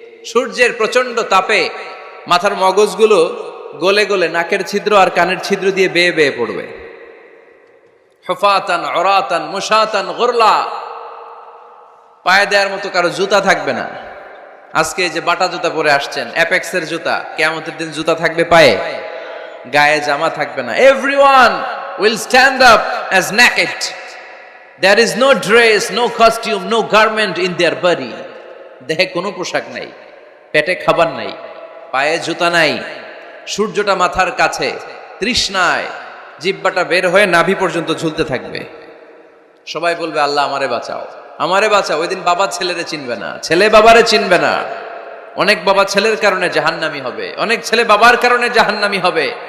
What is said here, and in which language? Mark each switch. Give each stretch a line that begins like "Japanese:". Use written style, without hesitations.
Bangla: সূর্যের প্রচন্ড তাপে মাথার মগজগুলো গলে গলে নাকের ছিদ্র আর কানের ছিদ্র দিয়ে বেয়ে বেয়ে পড়বে।
Arabic: হুফাতান উরাতান মুশাতান গুরলা।
Bangla: পায়ে দেওয়ার মতো কারো জুতা থাকবে না। আজকে যে বাটা জুতা পরে আসছেন, অ্যাপেক্সের জুতা, কিয়ামতের দিন জুতা থাকবে পায়ে, গায়ে জামা থাকবে না।
English: Everyone will stand up as naked. There is no dress, no costume, no garment in their body.
Bangla: দেহে কোনো পোশাক নাই, পেটে খাবার নাই, পায়ে জুতা নাই, সূর্যটা মাথার কাছে, তৃষ্ণায় জিহ্বাটা বের হয়ে নাভি পর্যন্ত ঝুলতে থাকবে। সবাই বলবে আল্লাহ আমারে বাঁচাও, আমারে বাঁচা। ওই দিন বাবা ছেলেরে চিনবে না, ছেলে বাবারে চিনবে না। অনেক বাবা ছেলের কারণে জাহান্নামী হবে, অনেক ছেলে বাবার কারণে জাহান্নামী হবে।